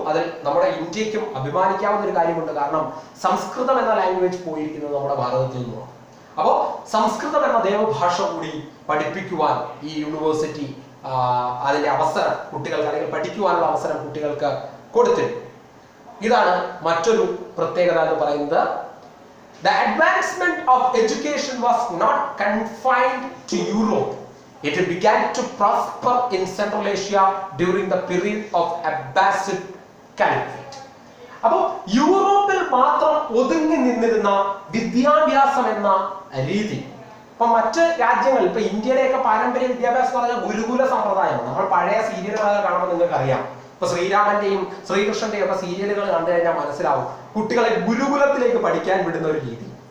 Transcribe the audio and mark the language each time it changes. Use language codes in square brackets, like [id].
[ml] അതിൽ നമ്മുടെ ഇന്ത്യക്കും അഭിമാനിക്കാവുന്ന ഒരു കാര്യമുണ്ട്. കാരണം സംസ്കൃതം എന്ന ലാംഗ്വേജ് പോയിരിക്കുന്നത് നമ്മുടെ ഭാരതത്തിൽ നിന്നുമാണ്. അപ്പോൾ സംസ്കൃതം എന്ന ദേവഭാഷ കൂടി പഠിപ്പിക്കുവാൻ ഈ യൂണിവേഴ്സിറ്റി അതിന്റെ അവസരം കുട്ടികൾക്ക്, അല്ലെങ്കിൽ പഠിക്കുവാനുള്ള അവസരം കുട്ടികൾക്ക് കൊടുത്തിരുന്നു. ഇതാണ് മറ്റൊരു പ്രത്യേകത എന്ന് പറയുന്നത്. [en] The advancement of education was not confined to Europe. It began to prosper in Central Asia during the period of Abbasid Caliphate. [ml] അപ്പോൾ യൂറോപ്പിൽ മാത്രം ഒതുങ്ങി നിന്നിരുന്ന വിദ്യാഭ്യാസം എന്ന രീതി ഇപ്പൊ മറ്റ് രാജ്യങ്ങൾ, ഇപ്പൊ ഇന്ത്യയുടെയൊക്കെ പാരമ്പര്യ വിദ്യാഭ്യാസം എന്ന് പറഞ്ഞാൽ ഗുരുകുല സമ്പ്രദായമാണ്. നമ്മൾ പഴയ സീരിയലുകളൊക്കെ കാണുമ്പോൾ നിങ്ങൾക്ക് അറിയാം. ഇപ്പൊ ശ്രീരാമന്റെയും ശ്രീകൃഷ്ണന്റെയും ഒക്കെ സീരിയലുകൾ കണ്ടു കഴിഞ്ഞാൽ മനസ്സിലാവും കുട്ടികളെ ഗുരുകുലത്തിലേക്ക് പഠിക്കാൻ വിടുന്ന ഒരു രീതി.